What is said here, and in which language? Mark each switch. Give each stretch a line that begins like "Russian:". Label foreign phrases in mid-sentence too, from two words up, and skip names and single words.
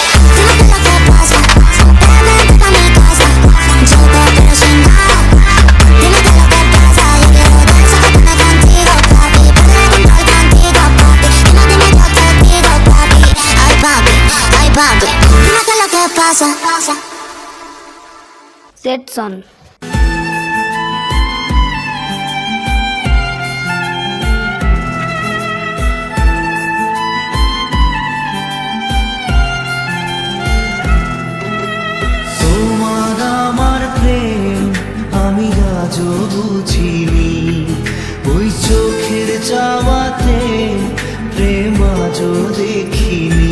Spanish: Dime qué es lo que pasa. Vente pa' mi casa. Yo te quiero sin nada. Dime qué es lo que pasa. Yo quiero desacostarme contigo, papi. Poder contar contigo, papi. Dime yo te digo, papi. Ay, papi, ay, papi. Dime qué es lo que pasa. Setson.
Bangla: তোমার আমার প্রেম আমি আজও বুঝিনি, ওই চোখের চাওয়াতে প্রেম আজও দেখিনি।